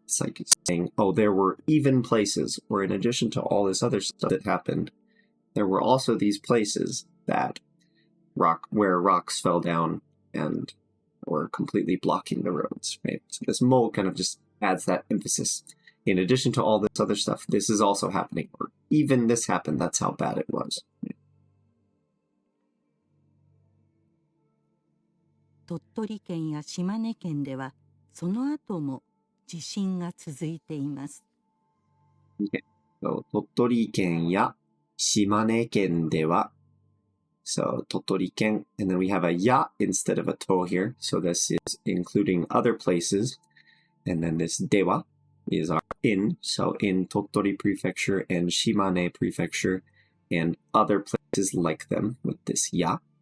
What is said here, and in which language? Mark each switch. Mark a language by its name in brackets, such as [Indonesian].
[English] It's like saying, oh, there were even places, or in addition to all this other stuff that happened, there were also these places that where rocks fell down and were completely blocking the roads, right? So this mo kind of just adds that emphasis. In addition to all this other stuff, this is also happening, or even this happened, that's how bad it was. [Japanese] 鳥取県や島根県ではその後も地震が続いています。 [English] Okay. So, [Japanese] 鳥取県や島根県では [English] So, 鳥取県 and then we have a ya instead of a to here. So this is including other places. And then this dewa is our in. So in Tottori Prefecture and Shimane Prefecture and other places like them with this ya.